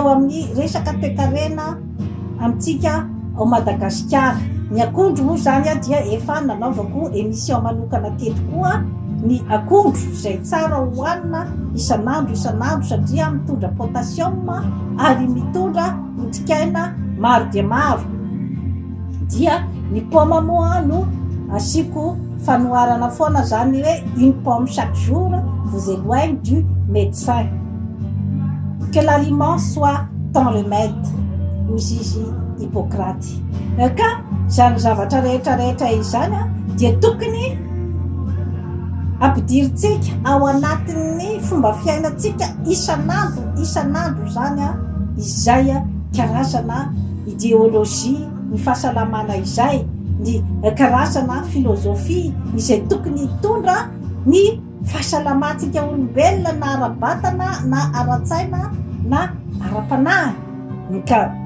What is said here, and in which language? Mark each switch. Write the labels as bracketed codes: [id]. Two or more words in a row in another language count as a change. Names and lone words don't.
[mg] amin'ny resaka toe-karena amintsika ao Madagasikara ny akondro moa zany dia efa nanaovako émission manokana teto koa ny akondro izay tsara hohanina isan'andro satria mitondra potassium ary mitondra otrikaina maro dia maro dia ny paoma moa no asiko fanoharana foana zany hoe [fr] une pomme chaque jour vous éloigne du médecin que l'aliment soit ton remède [mg] hozy izy Hippocrate ka zany zavatra rehetrarehetra izany dia tokony ampidiritsika ao anatin'ny fomba fiainantsika isan'andro zany izay karazana idéologie ny fahasalamana izay ny karazana filozofia izay tokony hitondra ny fahasalamantsika olombelona na ara-batana na ara-tsaina na ara-panahy ka